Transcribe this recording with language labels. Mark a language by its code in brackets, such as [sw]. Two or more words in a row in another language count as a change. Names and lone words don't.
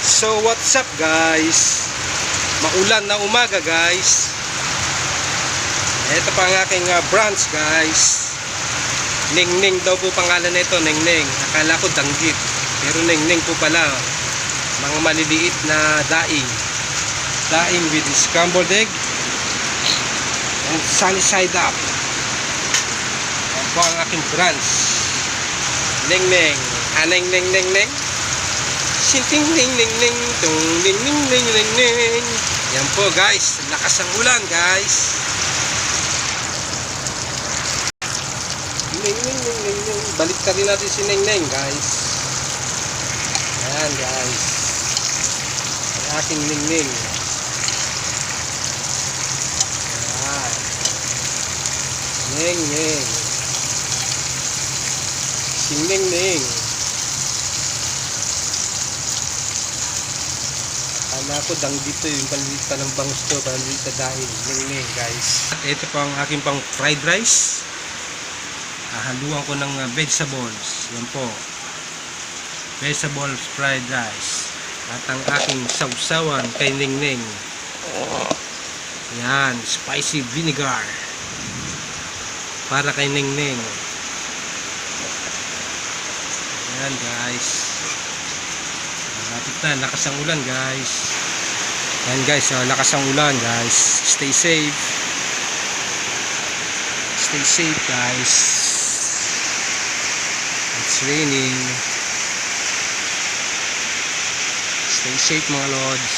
[en] So what's up [tl] guys? Maulan na umaga guys. Ito pa ang aking branch guys. Ningning daw po pangalan nito, Ningning. Akala ko danggit, pero Ningning po pala. Mga maliliit na daing. Daing [en] with scrambled egg and sunny side up. [tl] Yan po ang aking branch. Ningning. Aneng ning ning ning. Sinting ning ning ning tung ning ning ning ning ning. Yan po guys, lakas ang ulan guys. Ning ning ning ning ning. Balik ka rin natin si Ning Ning guys. Yan guys. Ang aking Ning Ning. Yan. Ning Ning. Si Ning Ning. Kala ko dang dito yung panlita ng bangus to, panlita dahil Ning guys. Ito po ang aking pang [en] fried rice. [tl] Haluan ko ng vegetables. Yan po, [en] vegetables fried rice. [tl] At ang aking sausawan kay Ning. Yan, [en] spicy vinegar [tl] para kay Ning. Yan guys, malapit na, lakas ang ulan guys. Yan guys, lakas ang ulan guys. [en] Stay safe. Stay safe guys. It's raining. Stay safe [tl] mga lods.